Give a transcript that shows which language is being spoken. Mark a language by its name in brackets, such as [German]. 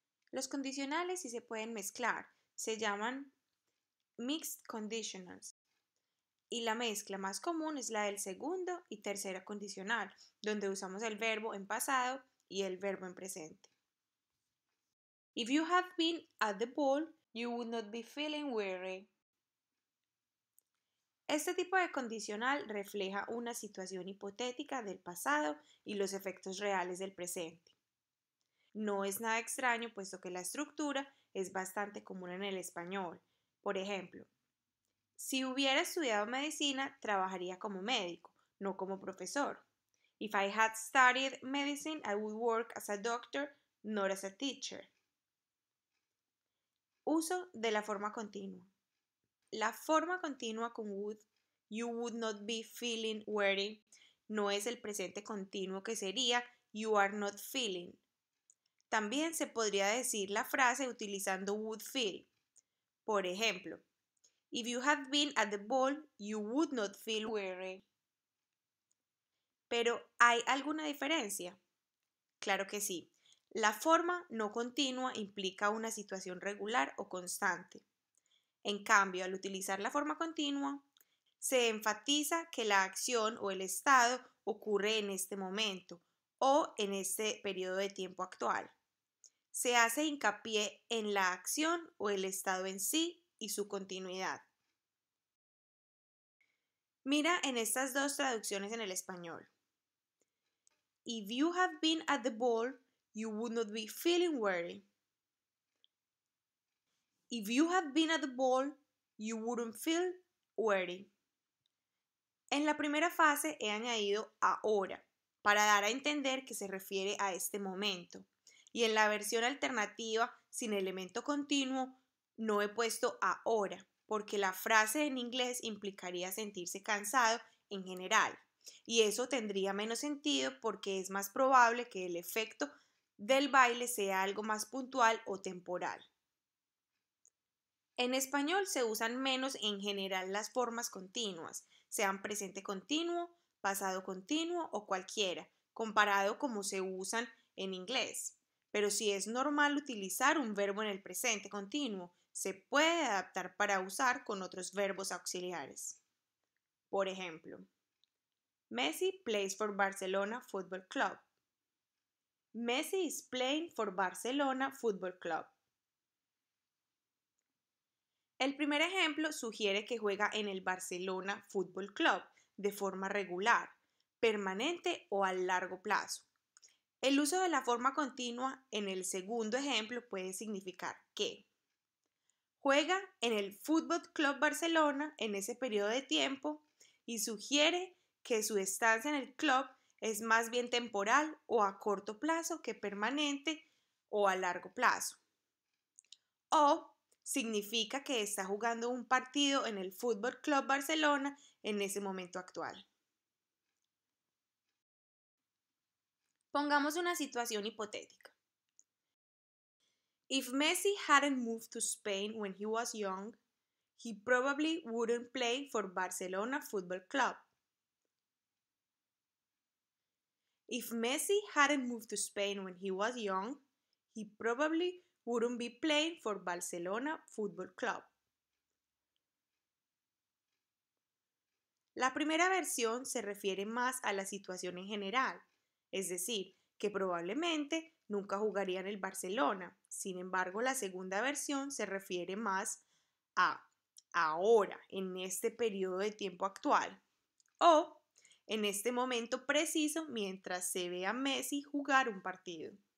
[Spanish] Los condicionales sí se pueden mezclar, se llaman [English] mixed conditionals. [Spanish] Y la mezcla más común es la del segundo y tercera condicional, donde usamos el verbo en pasado y el verbo en presente. [English] If you had been at the ball, you would not be feeling weary. [Spanish] Este tipo de condicional refleja una situación hipotética del pasado y los efectos reales del presente. No es nada extraño, puesto que la estructura es bastante común en el español. Por ejemplo, si hubiera estudiado medicina, trabajaría como médico, no como profesor. [English] If I had studied medicine, I would work as a doctor, not as a teacher. [Spanish] Uso de la forma continua. La forma continua con would, [English] you would not be feeling weary, [Spanish] no es el presente continuo que sería [English] you are not feeling. [Spanish] También se podría decir la frase utilizando [English] would feel. [Spanish] Por ejemplo, [English] if you had been at the ball, you would not feel weary. [Spanish] Pero, ¿hay alguna diferencia? Claro que sí. La forma no continua implica una situación regular o constante. En cambio, al utilizar la forma continua, se enfatiza que la acción o el estado ocurre en este momento o en este periodo de tiempo actual. Se hace hincapié en la acción o el estado en sí y su continuidad. Mira en estas dos traducciones en el español. [English] If you had been at the ball, you would not be feeling weary. If you had been at the ball, you wouldn't feel weary. [Spanish] En la primera fase he añadido ahora, para dar a entender que se refiere a este momento. Y en la versión alternativa, sin elemento continuo, no he puesto ahora, porque la frase en inglés implicaría sentirse cansado en general. Y eso tendría menos sentido porque es más probable que el efecto del baile sea algo más puntual o temporal. En español se usan menos en general las formas continuas, sean presente continuo, pasado continuo o cualquiera, comparado como se usan en inglés. Pero si es normal utilizar un verbo en el presente continuo, se puede adaptar para usar con otros verbos auxiliares. Por ejemplo, [English] Messi plays for Barcelona Football Club. Messi is playing for Barcelona Football Club. [Spanish] El primer ejemplo sugiere que juega en el Barcelona Football Club de forma regular, permanente o a largo plazo. El uso de la forma continua en el segundo ejemplo puede significar que juega en el Fútbol Club Barcelona en ese periodo de tiempo y sugiere que su estancia en el club es más bien temporal o a corto plazo que permanente o a largo plazo. O significa que está jugando un partido en el Fútbol Club Barcelona en ese momento actual. Pongamos una situación hipotética. [English] If Messi hadn't moved to Spain when he was young, he probably wouldn't play for Barcelona Football Club. If Messi hadn't moved to Spain when he was young, he probably wouldn't be playing for Barcelona Football Club. [Spanish] La primera versión se refiere más a la situación en general, es decir, que probablemente nunca jugaría en el Barcelona. Sin embargo, la segunda versión se refiere más a ahora, en este periodo de tiempo actual, o en este momento preciso mientras se ve a Messi jugar un partido.